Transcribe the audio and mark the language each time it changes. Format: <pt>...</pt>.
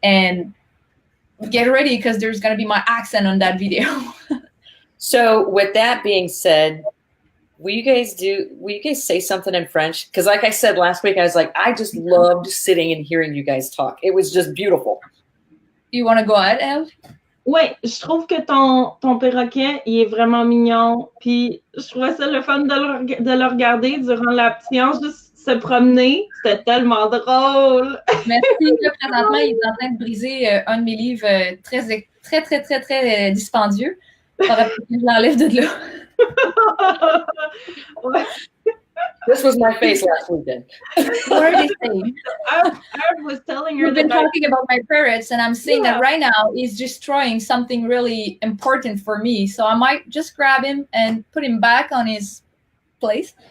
<en>And get ready, because there's going to be my accent on that video. So with that being said, will you guys say something in French? Because like I said last week, I was like, I just loved sitting and hearing you guys talk. It was just beautiful. You want to go ahead, Eve?</en> <fr>Oui, je trouve que ton perroquet, il est vraiment mignon. Puis je trouvais ça le fun de le regarder durant la séance, juste se promener. C'était tellement drôle. Merci. Là, présentement, il est en train de briser un de mes livres très dispendieux. Je l'enlève de là. Ouais.</fr> <en>This was my face last weekend. What are they saying? I was telling her We've been that talking about my parrots, and I'm seeing Yeah. that right now he's destroying something really important for me. So I might just grab him and put him back on his place.</en>